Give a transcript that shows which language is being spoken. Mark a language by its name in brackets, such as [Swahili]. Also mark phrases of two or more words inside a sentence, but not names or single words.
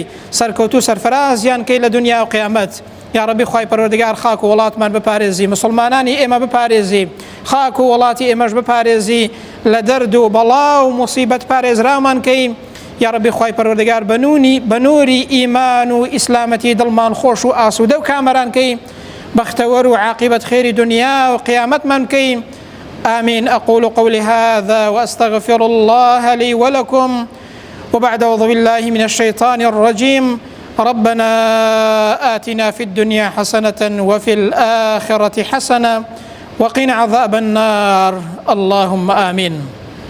[Central Kurdish] سەرکەوتو و سەرفرازیان کەی لە دنیا و قیامەت [Arabic] یا ربی [Central Kurdish] خوای پەروەردگار خاک و وڵاتمان بپارێزی مسلمانانی ئێمە بپارێزی خاک و وڵاتی ئێمەش بپارێزی لە دەرد و بەڵا و موسیبەت پارێزرامان کەی [Arabic] یا ربی [Central Kurdish] خوای پەروەردگار بە نووری ئیمان و ئیسلامەتی دڵمان خۆش و ئاسوودە و کامەران کەی بەختەوەر و عاقبەت خێری دنیا و قیامەتمان کەی آمين. [Arabic] أقول قولي هذا وأستغفر الله لي ولكم وبعد أعوذ بالله من الشيطان الرجيم ربنا آتنا في الدنيا حسنة وفي الآخرة حسنة وقنا عذاب النار اللهم آمين.